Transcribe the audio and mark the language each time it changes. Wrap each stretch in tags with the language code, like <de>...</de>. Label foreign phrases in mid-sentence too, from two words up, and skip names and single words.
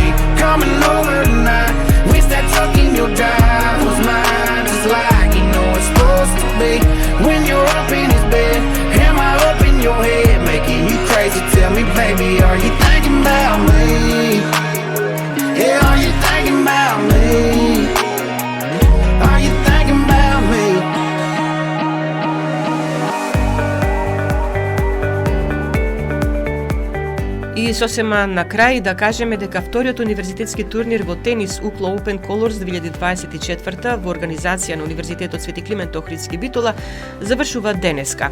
<en>Coming over tonight, wish that truck in your drive was mine, just like you know it's supposed to be. When you're up in his bed, am I up in your head, making you crazy? Tell me, baby, are you thinking about me? Yeah, are you thinking about me? Are you thinking about me?</en> <mk>И сосема на крај да кажеме дека вториот универзитетски турнир во тенис Укло Open Colors 2024 во организација на Универзитетот Свети Климент Охридски Битола завршува денеска.</mk>